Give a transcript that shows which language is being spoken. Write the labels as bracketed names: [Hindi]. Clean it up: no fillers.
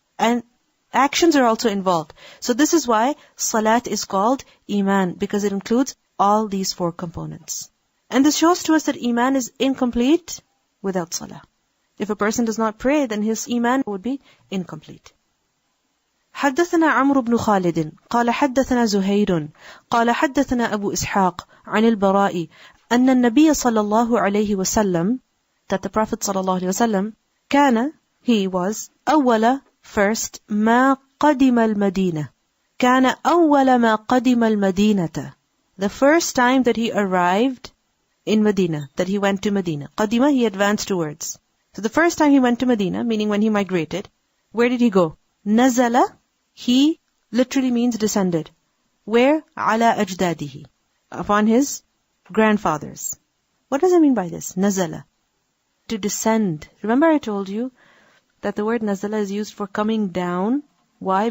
[English] And actions are also involved. So this is why salat is called iman, because it includes all these 4 components. And this shows to us that iman is incomplete without salah. If a person does not pray, then his iman would be incomplete. [Arabic] حدثنا عمرو بن خالد قال حدثنا زهير قال حدثنا أبو إسحاق عن البراء أن النبي صلى الله عليه وسلم, [English] that the Prophet [Arabic] صلى الله عليه وسلم, كان, [English] he was, [Arabic] أول, first, ما قدم المدينة, كان أول ما قدم المدينة, [English] the first time that he arrived in Medina, that he went to Medina. قدم, he advanced towards. So the first time he went to Medina, meaning when he migrated, where did he go? نزل, he literally means descended. Where? [Arabic] على أجداده, [English] upon his grandfathers. What does it mean by this? Nazala, to descend. Remember I told you that the word nazala is used for coming down. Why?